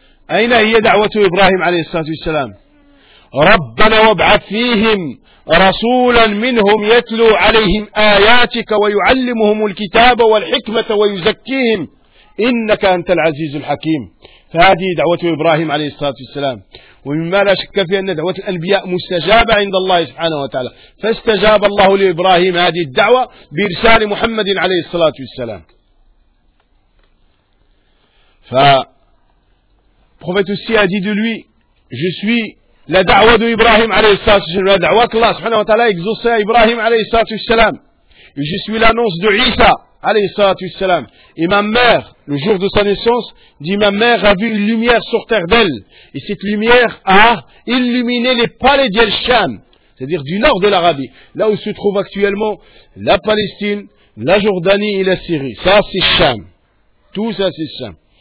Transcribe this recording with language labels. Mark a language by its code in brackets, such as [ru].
[ar] أين هي دعوة إبراهيم عليه الصلاة والسلام؟ ربنا وابعث فيهم رسولا منهم يتلو عليهم آياتك ويعلمهم الكتاب والحكمة ويزكيهم إنك أنت العزيز الحكيم. فهذه دعوة إبراهيم عليه الصلاة والسلام. ومما لا شك في أن دعوة الأنبياء مستجابة عند الله سبحانه وتعالى. فاستجاب الله لإبراهيم هذه الدعوة بإرسال محمد عليه الصلاة والسلام. [fr] فالبروفيت aussi a dit de lui, je suis la دعوة d'Ibrahim [ar] عليه الصلاة والسلام. [fr] La دعوة que [ar] الله سبحانه وتعالى [fr] exauce à Ibrahim [ar] عليه الصلاة والسلام. [fr] Et je suis l'annonce de Isa [ar] عليه الصلاة والسلام. [fr] Et ma mère, le jour de sa naissance, dit ma mère a vu une lumière sortir d'elle. Et cette lumière a illuminé les palais d'El-Sham, c'est-à-dire du nord de l'Arabie, là où se trouve actuellement la Palestine, la Jordanie et la Syrie. Ça, c'est Sham. Tout ça, c'est Sham.